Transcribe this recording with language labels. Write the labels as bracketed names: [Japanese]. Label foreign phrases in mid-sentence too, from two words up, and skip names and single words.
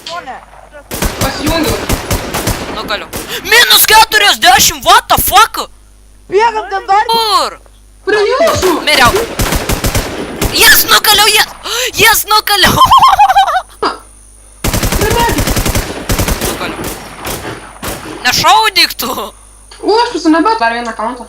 [Lithuanian] šone. Pasijungiau. Nukaliu. [English] Minus 40, what the fuck? [Lithuanian] Bėgam ten dar. Kur? Prie jūsų. Miriau. Jas nukaliau, jas nukaliau. Nukaliu. Nešaudyk tu. O, aš pasinebėt dar vieną kantą.